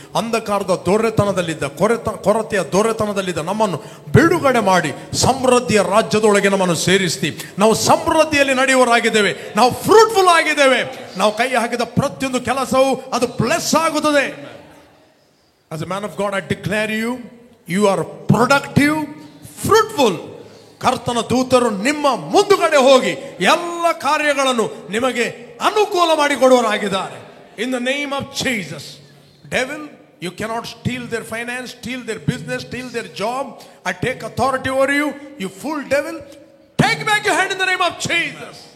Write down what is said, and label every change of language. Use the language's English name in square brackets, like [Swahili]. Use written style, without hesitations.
[Kannada] ಅಂಧಕಾರದ ದೊರೆತನದಲ್ಲಿದ್ದ ಕೊರತೆಯ ದೊರೆತನದಲ್ಲಿದ್ದ ನಮ್ಮನ್ನು ಬಿಡುಗಡೆ ಮಾಡಿ ಸಮೃದ್ಧಿಯ ರಾಜ್ಯದೊಳಗೆ ನಮ್ಮನ್ನು ಸೇರಿಸ್ತಿ. ನಾವು ಸಮೃದ್ಧಿಯಲ್ಲಿ ನಡೆಯುವರಾಗಿದ್ದೇವೆ. ನಾವು ಫ್ರೂಟ್ಫುಲ್ ಆಗಿದ್ದೇವೆ. ನಾವು ಕೈ ಹಾಕಿದ ಪ್ರತಿಯೊಂದು ಕೆಲಸವು ಅದು ಬ್ಲೆಸ್ ಆಗುತ್ತದೆ. [English] As a man of God, I declare you are productive, fruitful. [Kannada] ಕರ್ತನ ದೂತರು ನಿಮ್ಮ ಮುಂದುಗಡೆ ಹೋಗಿ ಎಲ್ಲ ಕಾರ್ಯಗಳನ್ನು ನಿಮಗೆ ಅನುಕೂಲ ಮಾಡಿಕೊಡುವರಾಗಿದ್ದಾರೆ. [English] In the name of Jesus. Devil, you cannot steal their finance, steal their business, steal their job. I take authority over you, you fool devil. Take back your hand in the name of Jesus.